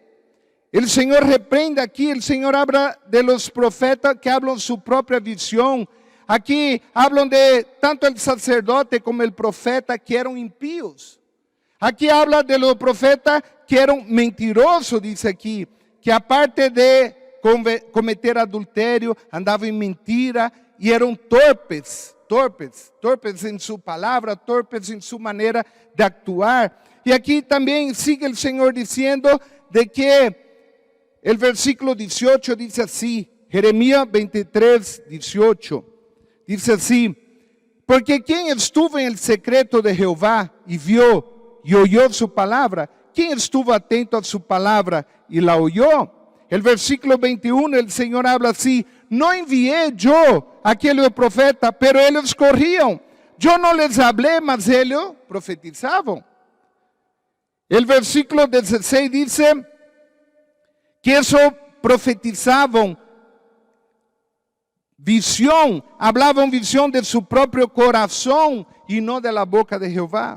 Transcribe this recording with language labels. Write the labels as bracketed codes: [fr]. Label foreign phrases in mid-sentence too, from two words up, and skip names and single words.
[es] El Señor reprende aquí, el Señor habla de los profetas que hablan su propia visión. Aquí hablan de tanto el sacerdote como el profeta que eran impíos. Aquí habla de los profetas que eran mentirosos, dice aquí, que aparte de cometer adulterio, [pt] andavam em mentira e eram torpes em sua palavra, torpes em sua maneira de actuar. E aqui também sigue o Senhor dizendo de que o versículo 18 diz assim, Jeremias 23, 18, diz assim, porque quem estuvo em [es] el secreto [pt] de Jeová e viu e oyó sua palavra, quem estuvo atento a sua palavra e [es] la oyó. El versículo 21, el Señor habla así, no envié yo a aquel profeta, pero ellos corrían. Yo no les hablé, mas ellos profetizaban. El versículo 16 dice que eso profetizaban visión, hablaban visión de su propio corazón y no de la boca de Jehová.